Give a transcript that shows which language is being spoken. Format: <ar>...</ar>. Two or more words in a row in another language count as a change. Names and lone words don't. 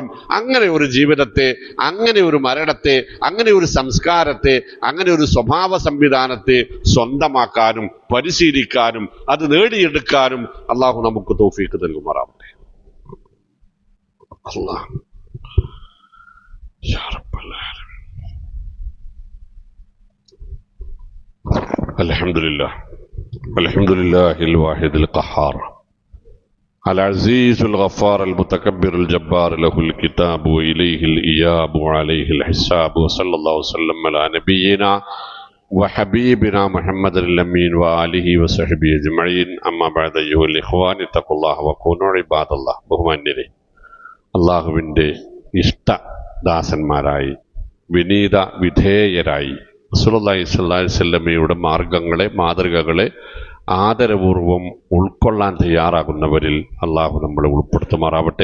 <ml>അങ്ങനെ ഒരു ജീവിതത്തെ, അങ്ങനെ ഒരു മരണത്തെ, അങ്ങനെ ഒരു സംസ്കാരത്തെ, അങ്ങനെ ഒരു സ്വഭാവ സംവിധാനത്തെ സ്വന്തമാക്കാനും പരിശീലിക്കാനും അത് നേടിയെടുക്കാനും അള്ളാഹു നമുക്ക് തൗഫീഖ് നൽകുമാറാവട്ടെ.</ml> <ar>الله يا رب العالمين. الحمد لله الحمد لله الواحد القهار العزيز الغفار المتكبر الجبار له الكتاب وإليه الإياب وعليه الحساب وصلى الله وسلم على نبينا وحبيبنا محمد الأمين وآله وصحبه أجمعين أما بعد أيها الإخوان اتقوا الله وكونوا عباد الله.</ar> <ml>ബഹുമാന്യരെ, അള്ളാഹുവിൻ്റെ ഇഷ്ടദാസന്മാരായി വിനീത വിധേയരായി റസൂലുള്ളാഹി</ml> <ar>صلى الله عليه وسلم</ar> <ml>മാർഗങ്ങളെ, മാതൃകകളെ ആദരപൂർവം ഉൾക്കൊള്ളാൻ തയ്യാറാകുന്നവരിൽ അള്ളാഹു നമ്മളെ ഉൾപ്പെടുത്തുമാറാവട്ടെ.</ml>